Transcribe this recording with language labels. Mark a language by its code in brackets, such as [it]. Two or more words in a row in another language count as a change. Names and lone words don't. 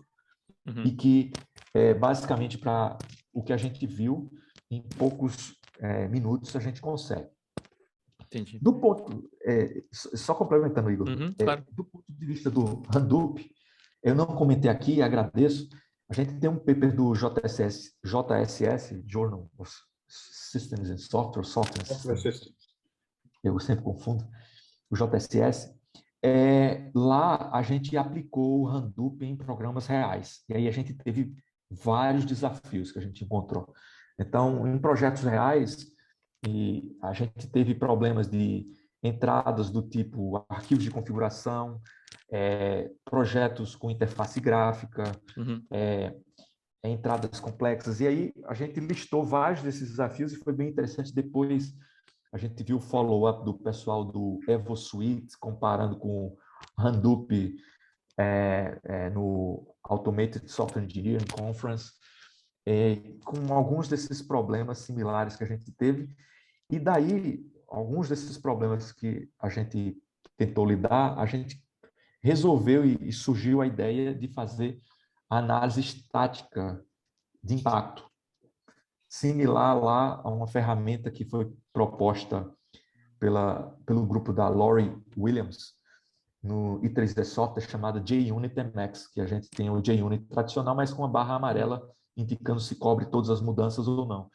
[pt] E que, basicamente, para o que a gente viu, em poucos minutos a gente consegue. Entendi. Do ponto, só complementando, Igor, Claro. do ponto de vista do Hadoop, eu não comentei aqui e agradeço, a gente tem um paper do JSS, Journal of Systems and Software Systems, eu sempre confundo, o JSS. Lá a gente aplicou o Hadoop em programas reais, e aí a gente teve vários desafios que a gente encontrou. Então, em projetos reais, e a gente teve problemas de entradas do tipo arquivos de configuração, projetos com interface gráfica, entradas complexas. E aí a gente listou vários desses desafios e foi bem interessante. Depois a gente viu o follow-up do pessoal do EvoSuite, comparando com o Hadoop no Automated Software Engineering Conference, com alguns desses problemas similares que a gente teve. E daí, alguns desses problemas que a gente tentou lidar, a gente resolveu e surgiu a ideia de fazer análise estática de impacto, similar lá a uma ferramenta que foi proposta pelo grupo da Laurie Williams no i3D Software, chamada JUnit MX, que a gente tem o JUnit tradicional, mas com a barra amarela indicando se cobre todas as mudanças ou não.